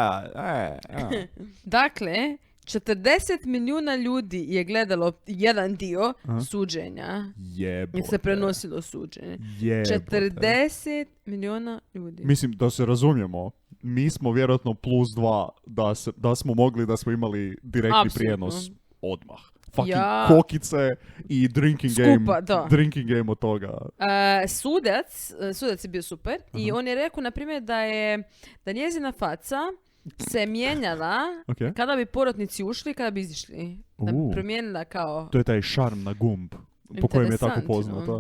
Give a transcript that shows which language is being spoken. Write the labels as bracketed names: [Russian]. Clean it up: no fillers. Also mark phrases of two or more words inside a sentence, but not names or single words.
[Croatian] Dakle, 40 milijuna ljudi je gledalo jedan dio suđenja. Jebote. I se prenosilo suđenje. 40 milijuna ljudi. Mislim, da se razumijemo, mi smo vjerojatno +2 da smo mogli, da smo imali direktni prijenos odmah. Fucking kokice i [English] drinking game [Croatian] od toga. Sudac je bio super i on je rekao, na primjer, da njezina faca se mijenjala kada bi porotnici ušli, kada bi izišli. Da bi promijenila kao... To je taj šarm na gumb. Po kojem je tako poznato.